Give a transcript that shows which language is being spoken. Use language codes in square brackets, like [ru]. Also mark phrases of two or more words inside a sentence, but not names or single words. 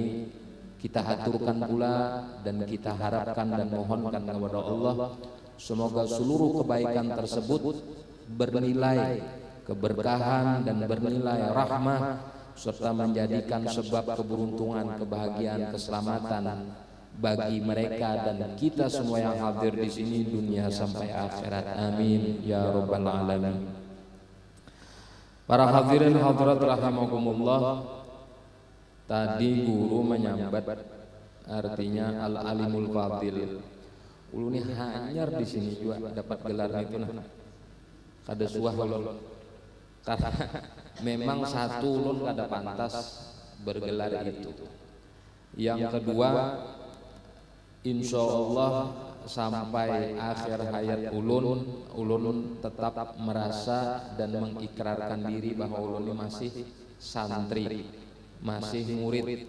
[id] Kita haturkan pula dan kita harapkan dan mohonkan kepada Allah semoga seluruh kebaikan tersebut bernilai keberkahan dan bernilai rahmah serta menjadikan sebab keberuntungan, kebahagiaan, keselamatan bagi mereka dan kita semua yang hadir di sini dunia sampai akhirat. [ar] Amin ya rabbal alamin. [id] Para hadirin hadirat [ar] rahimakumullah, [id] tadi guru menyambat artinya [ar] al-alimul fadil. [bjn] Ulun ini hanyar di sini juga dapat gelar itu nah. Kada suah ulun. Karena memang satu ulun kada pantas bergelar itu. [id] Yang kedua, insyaallah sampai akhir hayat ulun tetap merasa dan mengikrarkan diri bahwa ulun ini masih santri, masih murid.